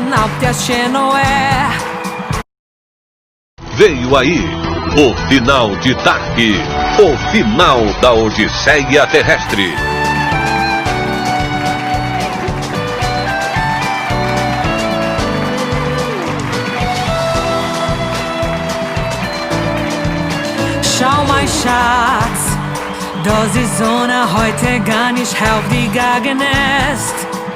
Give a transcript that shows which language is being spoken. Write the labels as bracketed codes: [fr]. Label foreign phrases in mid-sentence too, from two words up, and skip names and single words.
[pt] Veio aí o final de Dark, o final da Odisseia Terrestre. [de] Schau mal, Schatz, das die Sonne heute gar nicht aufgegangen ist.